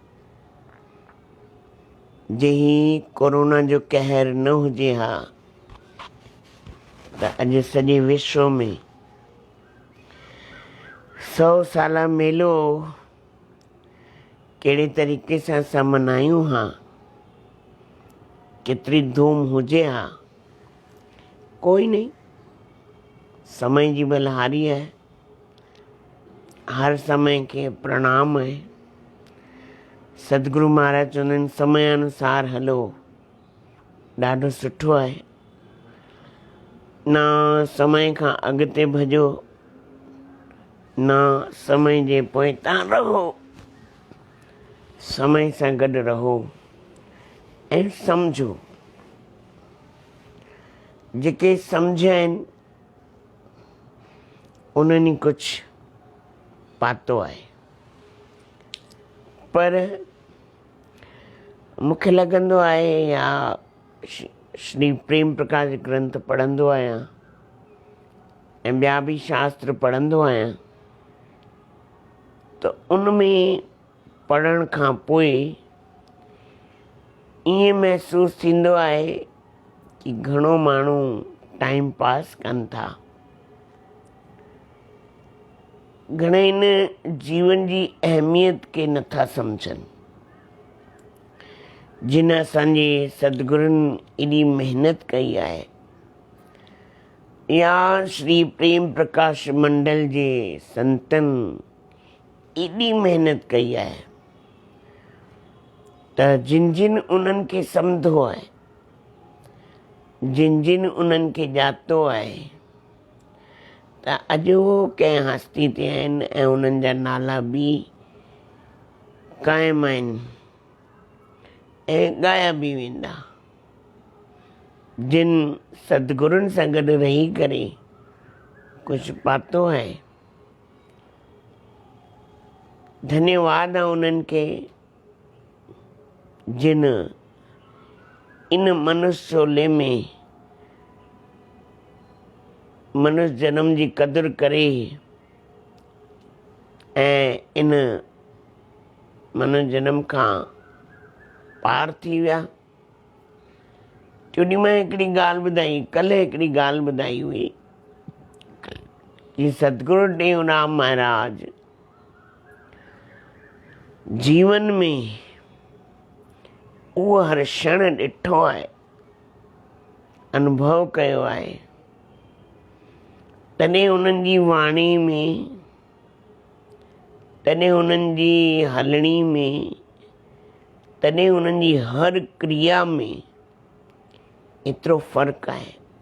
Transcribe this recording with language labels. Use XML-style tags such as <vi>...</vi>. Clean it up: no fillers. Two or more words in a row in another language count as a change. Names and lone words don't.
<sd>जही कोरोना जो कहर न हुजे हा त अॼु सॼे विश्व में 100 साला मेलो कहिड़े तरीक़े सां असां मल्हायूं हा, केतिरी धूम हुजे हा, कोई नहीं, समय जी बलहारी है।</sd> <hi>हर समय के प्रणाम है।</hi> <sd>सतगुरु महाराज चवंदा आहिनि समय अनुसार हलो, ॾाढो सुठो आहे। न समय खां अॻिते भॼो, न समय जे पोइतां रहो, समय सां गॾु रहो ऐं सम्झो। जेके सम्झ आहिनि उन्हनि कुझु पातो आहे, पर मूंखे लॻंदो आहे या श्री प्रेम प्रकाश ग्रंथ पढ़ंदो आहियां ऐं ॿिया बि शास्त्र पढ़ंदो आहियां त उनमें पढ़ण खां पोइ ईअं महसूसु थींदो आहे कि घणो माण्हू टाइम पास कनि था, घणे इन जीवन जी अहमियत खे नथा सम्झनि। जिन असांजे सतगुरुनि एॾी महिनत कई आहे, या श्री प्रेम प्रकाश मंडल जे संतनि एॾी महिनत कई आहे त जिन जिन उन्हनि खे सम्झो आहे, जिन जिन उन्हनि खे ॼातो आहे त अॼु उहो कंहिं हस्ती ते आहिनि ऐं उन्हनि जा नाला बि क़ाइमु आहिनि ऐं ॻाया बि वेंदा। जिन सतगुरुनि सां गॾु रही करे कुझु पातो आहे, धन्यवाद आहे उन्हनि खे जिन इन मनुष्य शोले में मनुष्य जन्म जी क़दुरु करे ऐं इन मनुष्य जन्म खां पार थी विया। टियों ॾींहुं मां हिकिड़ी ॻाल्हि ॿुधाई, कल्ह हिकिड़ी ॻाल्हि ॿुधाई हुई कि सतगुरु टेऊराम महाराज जीवन में उहो हर क्षण ॾिठो आहे, अनुभव कयो आहे, तॾहिं उन्हनि जी वाणी में, तॾहिं उन्हनि जी हलणी में, तॾहिं उन्हनि जी हर क्रिया में एतिरो फ़र्क़ु आहे।</sd>